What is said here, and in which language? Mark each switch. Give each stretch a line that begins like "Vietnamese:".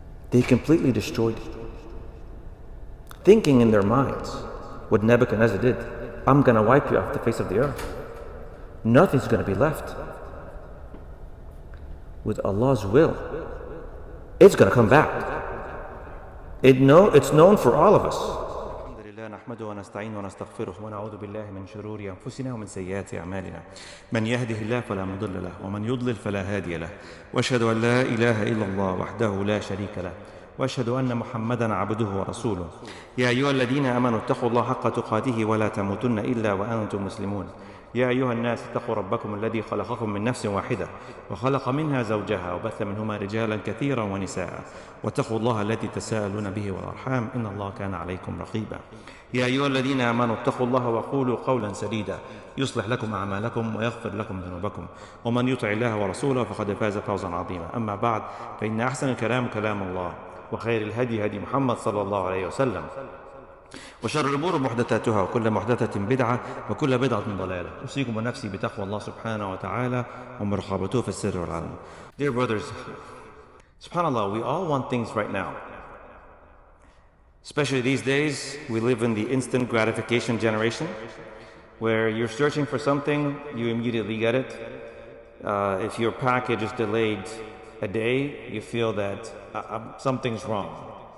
English: They completely destroyed it. Thinking in their minds what Nebuchadnezzar did, I'm going to wipe you off the face of the earth. Nothing's going to be left. With Allah's will, it's going to come back. It's known for all of us.
Arabic: نحمده ونستعينه ونستغفره ونعوذ بالله من شرور أنفسنا ومن سيئات أعمالنا من يهده الله فلا مضل له ومن يضلل فلا هادي له وأشهد أن لا إله إلا الله وحده لا شريك له وأشهد أن محمدا عبده ورسوله يا أيها الذين آمنوا اتقوا الله حق تقاته ولا تموتن إلا وأنتم مسلمون يا أيها الناس اتقوا ربكم الذي خلقكم من نفس واحدة وخلق منها زوجها وبث منهما رجالا كثيرا ونساء واتقوا الله الذي تساءلون به والأرحام إن الله كان عليكم رقيبا يا أيها الذين آمنوا اتقوا الله وقولوا قولا سديدا يصلح لكم أعمالكم ويغفر لكم ذنوبكم ومن يطع الله ورسوله فقد فاز فوزا عظيما أما بعد فإن أحسن الكلام كلام الله وخير الهدي هدي محمد صلى الله عليه وسلم وشر الأمور محدثاتها وكل محدثة بدعة وكل بدعة ضلالة أوصيكم ونفسي بتقوى الله سبحانه وتعالى ومراقبته في السر والعلن.
English: Dear brothers, subhanallah, we all want things right now. Especially these days, we live in the instant gratification generation where you're searching for something, you immediately get it. If your package is delayed a day, you feel that something's wrong.